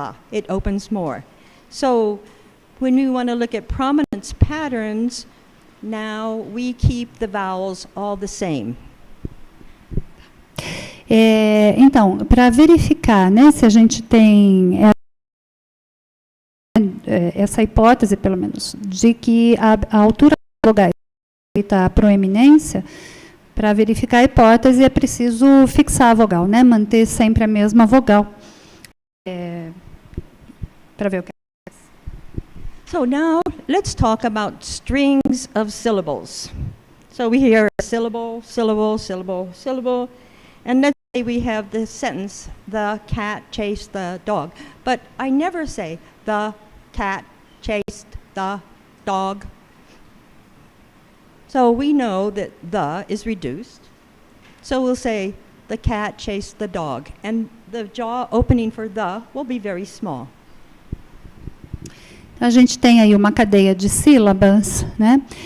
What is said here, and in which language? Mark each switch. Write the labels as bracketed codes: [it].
[en] It opens more. So, when we want to look at prominence patterns, now we keep the vowels all the same. [pt] Então, para verificar, né, se a gente tem essa hipótese, pelo menos, de que a altura dos vogais feita a proeminência. Para verificar a hipótese, é preciso fixar a vogal, né? Manter sempre a mesma vogal. Para ver o que acontece. [en] So now, let's talk about strings of syllables. So we hear a syllable, syllable, syllable, syllable, and let's say we have this sentence, the cat chased the dog. But I never say, the cat chased the dog. So we know that the is reduced. So we'll say, the cat chased the dog. And the jaw opening for the will be very small. [pt] A gente tem aí uma cadeia de sílabas, né?